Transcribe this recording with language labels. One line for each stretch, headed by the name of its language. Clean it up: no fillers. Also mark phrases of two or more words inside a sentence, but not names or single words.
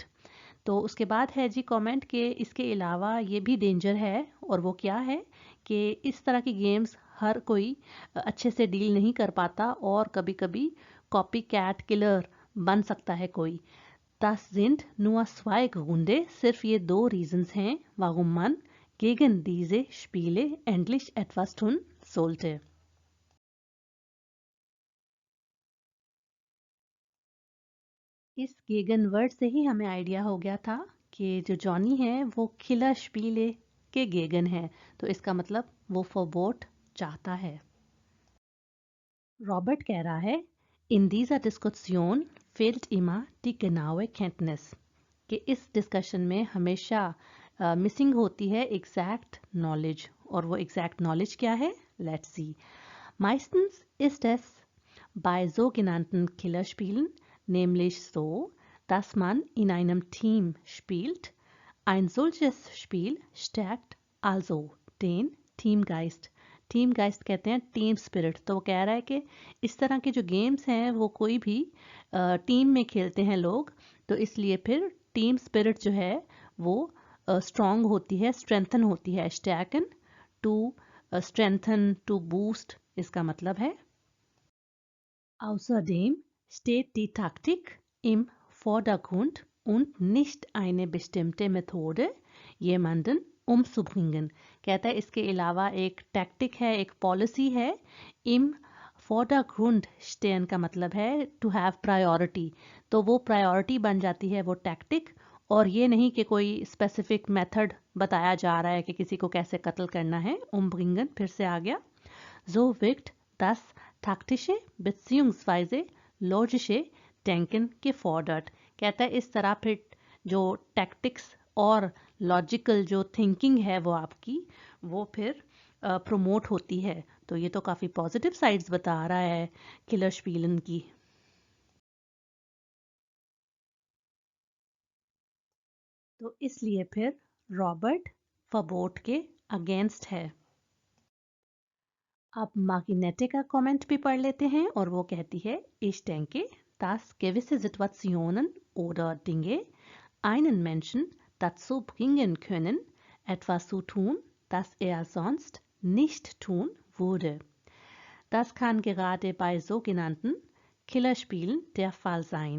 Hindi: तो उसके बाद है जी कमेंट कि इसके अलावा ये भी डेंजर है, और वो क्या है कि इस तरह की गेम्स हर कोई अच्छे से डील नहीं कर पाता और कभी कभी कॉपी कैट किलर बन सकता है कोई।
German: Das sind nur zwei Gründe,
Hindi: सिर्फ ये दो रीजंस हैं
German: warum man gegen diese Spiele endlich etwas tun sollte।
Hindi: इस गेगन वर्ड से ही हमें आइडिया हो गया था कि जो जॉनी है वो
German: Killer Spiele
Hindi: के गेगन है, तो इसका मतलब वो फॉरबोट चाहता है। रॉबर्ट कह रहा है,
German: इन dieser Diskussion fehlt immer die genaue Kenntnis,
Hindi: कि इस डिस्कशन में हमेशा मिसिंग होती है
English: exact knowledge.
Hindi: और वो
English: exact knowledge
Hindi: क्या है?
English: let's see.
German: Meistens ist es bei sogenannten Killerspielen nämlich so, dass man in einem Team spielt. Ein solches Spiel stärkt also den Teamgeist।
Hindi: टीम गाइस्ट कहते हैं
English: team spirit.
Hindi: तो वो कह रहा है कि इस तरह के जो गेम्स हैं वो कोई भी टीम में खेलते हैं लोग, तो इसलिए फिर
English: team spirit
Hindi: जो है वो स्ट्रॉन्ग होती है, स्ट्रेंथन होती है। स्टैकन
English: to strengthen, to boost,
Hindi: इसका मतलब है।
German: Außerdem steht die Taktik im Vordergrund und nicht eine bestimmte Methode, jemanden umzubringen।
Hindi: कहता है इसके अलावा एक टैक्टिक है, एक पॉलिसी है।
German: im Vordergrund stehen
Hindi: का मतलब है
English: to have priority,
Hindi: तो वो प्रायोरिटी बन जाती है वो टैक्टिक, और ये नहीं कि कोई
English: specific method
Hindi: बताया जा रहा है कि किसी को कैसे कत्ल करना है। umbringen फिर से आ गया।
German: So wirkt das taktische bzw. logische Denken gefordert।
Hindi: कहता है इस तरह फिर जो टैक्टिक्स और लॉजिकल जो थिंकिंग है वो आपकी, वो फिर प्रमोट होती है। तो ये तो काफ़ी
English: positive sides
Hindi: बता रहा है
German: Killer Spielen
Hindi: की। तो इसलिए फिर रॉबर्ट फबोट के अगेंस्ट है। अब मार्गिनेटे का कमेंट भी पढ़ लेते हैं, और वो कहती है,
German: Ich denke, dass gewisse Situationen oder Dinge einen Menschen dazu bringen können, etwas zu tun, das er sonst nicht tun würde। Das kann gerade bei sogenannten Killerspielen der Fall sein।